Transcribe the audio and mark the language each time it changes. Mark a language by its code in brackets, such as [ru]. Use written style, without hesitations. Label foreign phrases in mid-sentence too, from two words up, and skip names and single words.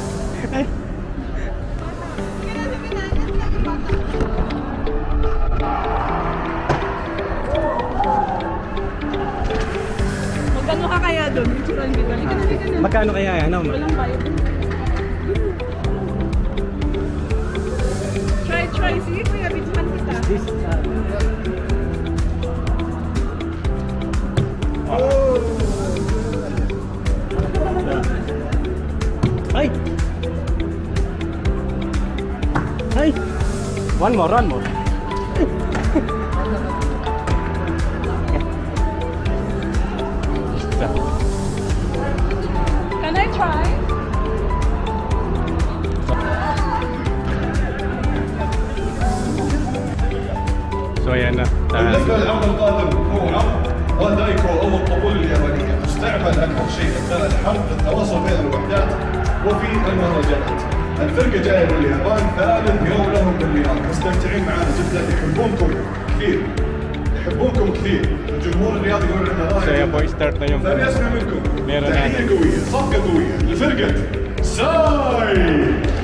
[tl] Magkano ka kaya doon? Picturean kita. Magkano kaya yan? Ano? Walang bayad. Try. Sige, kuya, picturean kita. [en] This, Ay! One more. Can I try? [tl] So ayan na. [ar] بالنسبة للعرض القادم هو عرض دايكو أو الطبول اليابانية تستعمل أكثر شيء أثناء الحرب للتواصل بين الوحدات وفي المهرجانات. الفرقة جاية من اليابان، ثالث يوم لهم بالرياض، مستمتعين معنا جدا، يحبونكم كثير. الجمهور الرياضي يقول لنا [tl] So ayan po, start na yung [ar] ثاني أسمع منكم [tl] meron [ar] تحية [tl] natin. [ar] قوية، صفقة قوية لفرقة ساي.